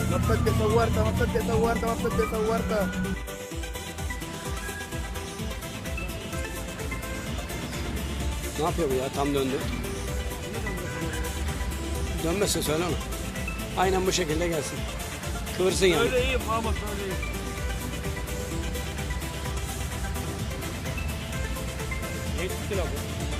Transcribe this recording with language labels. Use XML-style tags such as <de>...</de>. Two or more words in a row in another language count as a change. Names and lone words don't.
<tr>mampet esa huerta, mampet esa huerta, mampet esa huerta. Ne yapıyor bu ya? Tam döndü. Dönmezse söyle ona. Aynen bu şekilde gelsin. Kıvırsın yani. Öyle iyiyim Mahmut, öyle iyiyim. Ne tuttu la bu?</tr>